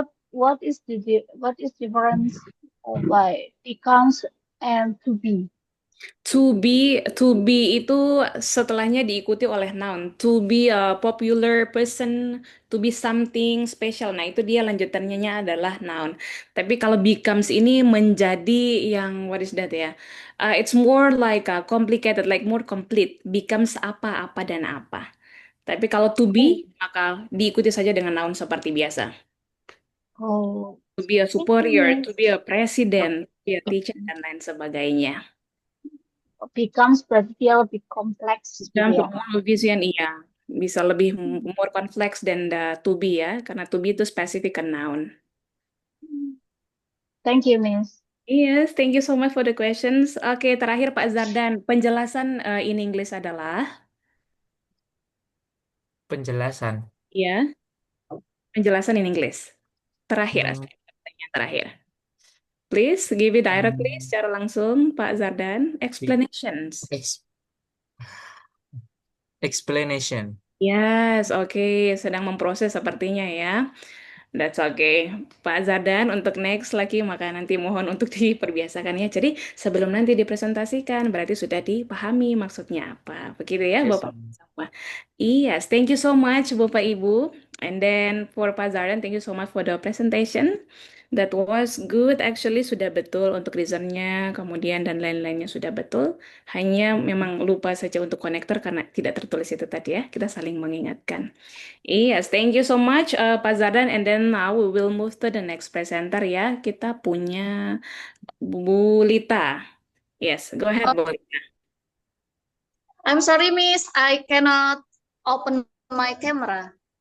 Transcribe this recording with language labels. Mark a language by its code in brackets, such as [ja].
[en] what is difference of like becomes and to be? [id] To be itu setelahnya diikuti oleh noun. [en] To be a popular person, to be something special. [id] Nah, itu dia lanjutannya adalah noun. Tapi kalau becomes ini menjadi yang [en] what is that [id] ya? [en] It's more like complicated, like more complete. [id] Becomes apa, apa dan apa. Tapi kalau to be maka diikuti saja dengan noun seperti biasa. Oh, [en] To be a superior, Miss. to be a president, to be a teacher [id] dan lain sebagainya. Becomes berarti dia lebih kompleks gitu Dan ya. more vision iya bisa lebih more kompleks dan to be ya karena to be itu specific ke noun. [en] Thank you, Miss. Yes, thank you so much for the questions. [id] Oke, terakhir Pak Zardan, penjelasan in English adalah Penjelasan. ya, penjelasan in English. Terakhir, pertanyaan terakhir. [en] Please give it directly [id] secara langsung [en] Pak Zardan. Explanations. Explanation. [id] Yes, oke, sedang memproses sepertinya ya. [en] That's okay. [id] Pak Zardan, untuk next lagi, maka nanti mohon untuk diperbiasakan ya. Jadi sebelum nanti dipresentasikan, berarti sudah dipahami maksudnya apa. Begitu ya, [en] Yes, Bapak semua. Yes, thank you so much, Bapak Ibu. And then for Pak Zardan, thank you so much for the presentation. That was good, actually [id] sudah betul untuk reasonnya, kemudian dan lain-lainnya sudah betul. Hanya memang lupa saja untuk konektor karena tidak tertulis itu tadi ya. Kita saling mengingatkan. [en] Yes, thank you so much Pak Zardan. And then now we will move to the next presenter ya. [id] Kita punya Bu Lita. [en] Yes, go ahead Bu Lita. I'm sorry, Miss. I cannot open my camera.